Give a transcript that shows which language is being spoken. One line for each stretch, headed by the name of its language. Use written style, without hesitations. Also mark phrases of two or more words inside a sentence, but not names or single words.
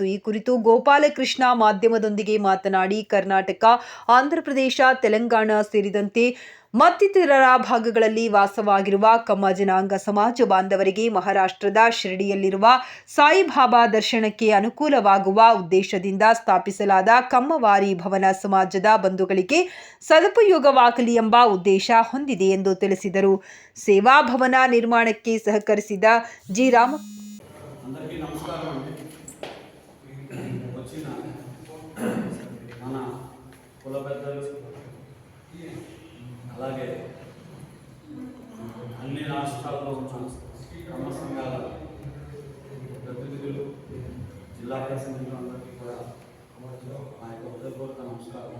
Kannada: ಈ ಕುರಿತು ಗೋಪಾಲಕೃಷ್ಣ ಮಾಧ್ಯಮದೊಂದಿಗೆ ಮಾತನಾಡಿ, ಕರ್ನಾಟಕ, ಆಂಧ್ರಪ್ರದೇಶ, ತೆಲಂಗಾಣ ಸೇರಿದಂತೆ ಮತ್ತಿತರ ಭಾಗಗಳಲ್ಲಿ ವಾಸವಾಗಿರುವ ಕಮ್ಮ ಜನಾಂಗ ಸಮಾಜ ಬಾಂಧವರಿಗೆ ಮಹಾರಾಷ್ಟ್ರದ ಶಿರಡಿಯಲ್ಲಿರುವ ಸಾಯಿಬಾಬಾ ದರ್ಶನಕ್ಕೆ ಅನುಕೂಲವಾಗುವ ಉದ್ದೇಶದಿಂದ ಸ್ಥಾಪಿಸಲಾದ ಕಮ್ಮವಾರಿ ಭವನ ಸಮಾಜದ ಬಂಧುಗಳಿಗೆ ಸದುಪಯೋಗವಾಗಲಿ ಎಂಬ ಉದ್ದೇಶ ಹೊಂದಿದೆ ಎಂದು ತಿಳಿಸಿದರು. ಸೇವಾ ಭವನ ನಿರ್ಮಾಣಕ್ಕೆ ಸಹಕರಿಸಿದ ಜಿ ರಾಮ
Telugu: అలాగే అన్ని రాష్ట్రాల్లో ఉన్న కమ్మ సంఘాల ప్రతినిధులు, జిల్లా ప్రతినిధులు అందరికీ కూడా మా యొక్క హృదయపూర్వక నమస్కారం.